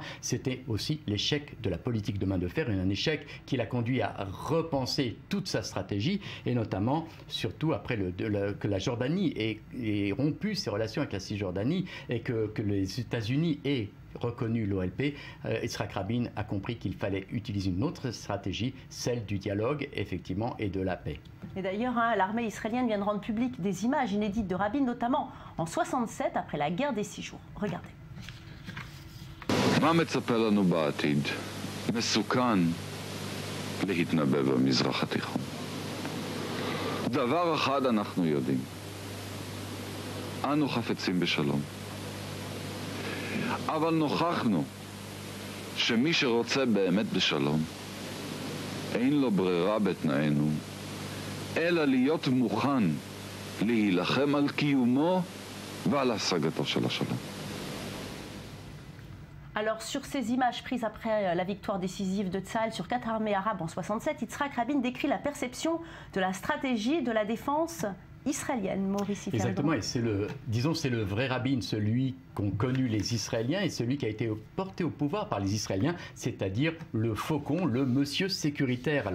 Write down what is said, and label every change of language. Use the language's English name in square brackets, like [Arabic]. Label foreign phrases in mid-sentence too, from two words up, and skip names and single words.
[French] C'était aussi l'échec de la politique de main de fer, et un échec qui l'a conduit à repenser toute sa stratégie, et notamment, surtout après que la Jordanie ait rompu ses relations avec la Cisjordanie et que les États-Unis aient reconnu l'OLP, Yitzhak Rabin a compris qu'il fallait utiliser une autre stratégie, celle du dialogue, effectivement, et de la paix. Et d'ailleurs, l'armée israélienne vient de rendre publiques des images inédites de Rabin, notamment en 67, après la guerre des 6 jours. Regardez. [Hebrew] אנו חפצים בשלום. אבל נוכחנו שמי שרוצה באמת בשלום, אין לו ברירה בתנאינו, אלא להיות מוכן להילחם על קיומו ועל השגתו של השלום. [French] Alors, sur ces images prises après la victoire décisive de Tsahal sur 4 armées arabes en 67, Yitzhak Rabin décrit la perception de la stratégie de la défense israélienne, Maurice Ifergan. Exactement, et c'est le vrai Rabin, celui qu'ont connu les Israéliens et celui qui a été porté au pouvoir par les Israéliens, c'est-à-dire le faucon, le monsieur sécuritaire.